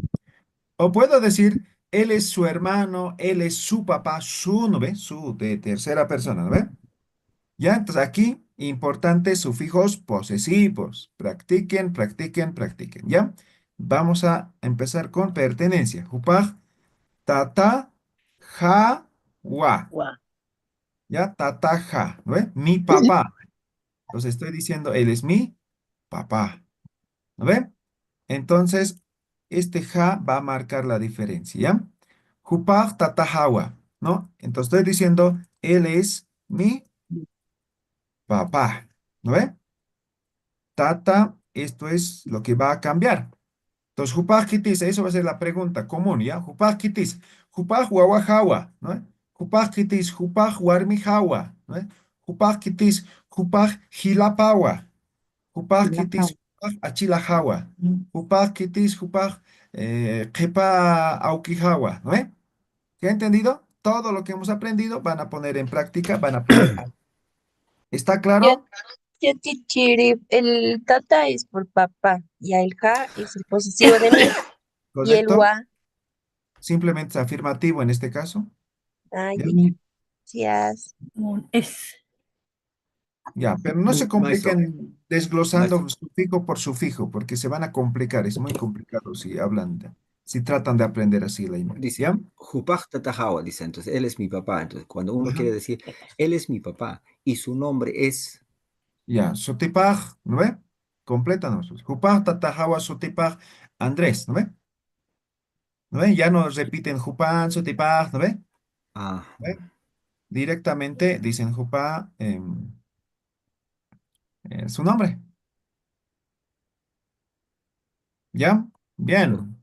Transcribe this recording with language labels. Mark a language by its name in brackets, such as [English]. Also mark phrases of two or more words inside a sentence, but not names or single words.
[Spanish] O puedo decir, él es su hermano, él es su papá, ¿no ve? Su de tercera persona, ¿no ve? Ya, entonces aquí, importantes sufijos posesivos. Practiquen, practiquen, practiquen. ¿Ya? Vamos a empezar con pertenencia. [Aymara] Jupaj, tata, ja, wa. [Spanish] Gua. ¿Ya? [Aymara] Tata, ja. [Spanish] ¿No ve? Mi papá. Entonces estoy diciendo, él es mi papá. ¿No ve? Entonces, este ja va a marcar la diferencia. ¿Ya? [Aymara] Jupaj, tata, jawa. [Spanish] ¿No? Entonces estoy diciendo, él es mi papá. ¿No ve? Tata, esto es lo que va a cambiar. Entonces, [Aymara] Jupaj kitis, [Spanish] eso va a ser la pregunta común, ¿ya? [Aymara] Jupaj kitis, Jupaj wawa hawa, ¿no? Jupaj kitis, Jupaj warmi hawa, ¿no? Jupaj kitis, Jupaj hilapawa, Jupaj kitis, Jupaj achila hawa, Jupaj kitis, Jupaj kepa auki hawa, ¿no? [Spanish] ¿Ya entendido? Todo lo que hemos aprendido van a poner en práctica, van a poner. ¿Está claro? Ya, Chichiri, el tata es por papá y el ja es el posesivo de mí y el ¿Correcto? gua, Simplemente es afirmativo en este caso. ay, ¿Ya? gracias. Un es. Ya, pero no se Maestro, compliquen desglosando maestro. sufijo por sufijo, porque se van a complicar. Es muy complicado si hablan, si tratan de aprender así la imagen. Dice, ¿Ya? [Aymara] Jupaj Tatajawa, [Spanish] dice, entonces, él es mi papá. Entonces, cuando uno Ajá. quiere decir, él es mi papá y su nombre es, Ya, sotipaj, ¿no ve? Complétanos. [Aymara] Jupaj, tatajawa, sotipaj, Andrés, [Spanish] ¿no ve? ¿No ve? Ya no repiten [Aymara] Jupan, sotipaj, [Spanish] ¿no ve? ah, ¿No ve? Directamente dicen Jupá su nombre. ¿Ya? Bien.